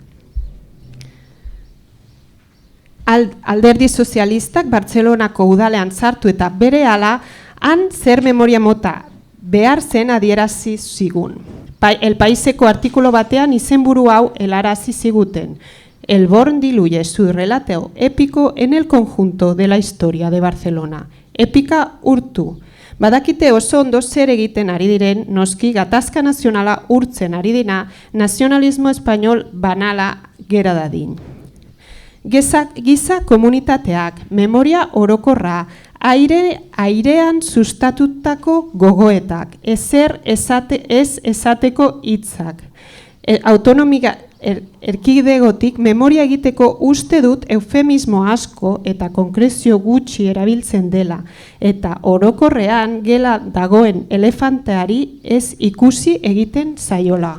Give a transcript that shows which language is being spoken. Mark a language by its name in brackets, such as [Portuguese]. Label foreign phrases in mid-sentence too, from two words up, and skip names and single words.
[Basque] Alderdi sozialistak Bartzelonako udalean sartu eta berehala han zer memoria mota behar zen adierazi zigun. El Paiseko artikulu batean izenburu hau helarazi ziguten. [Spanish] El Born diluye su relateo épico en el conjunto de la historia de Barcelona. [Basque] Épika urtu. Badakite oso ondo zer egiten ari diren, noski gatazka nazionala urtzen ari dina, nazionalismo espainol banala gera dadin. Giza komunitateak, memoria orokorra, airean sustatutako gogoetak, ez esateko hitzak, autonomia erkidegotik memoria egiteko uste dut eufemismo asko eta konkrezio gutxi erabiltzen dela, eta orokorrean gela dagoen elefanteari ez ikusi egiten zaiola.